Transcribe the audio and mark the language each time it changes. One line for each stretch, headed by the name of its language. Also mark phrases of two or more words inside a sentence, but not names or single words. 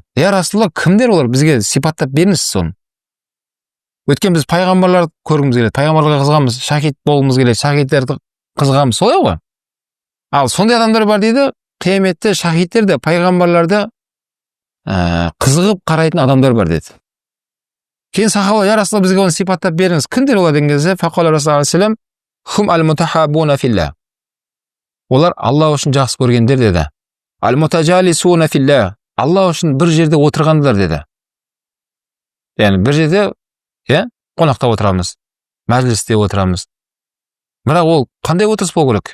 Arabic: يا رسول الله,
Kazakh: кімдер олар? Бізге сипаттап беріңіз соны. Өткен біз пайғамбарларды көргіміз келеді, пайғамбарларға қызығамыз, шахид болғымыз келеді, шахидтерді қызығамыз, солай ғой. Ал сондай адамдар бар дейді, қияметте шахидтер де пайғамбарларды қызығып қарайтын адамдар бар деді. Кейін сахаба,
Arabic: يا رسول الله,
Kazakh: бізге оны сипаттап беріңіз. Кімдер олар деген кезде,
Arabic: فقال رسول الله عليه السلام هم المتحابون في الله.
Kazakh: Олар Алла үшін жақсы көргендер деді.
Arabic: المتجالسون في الله.
Kazakh: Алла үшін бір жерде отырғандар деді. Яғни бір жерде қонақта отырамыз, мәжілісте отырамыз. Бірақ ол қандай отырыс болу керек?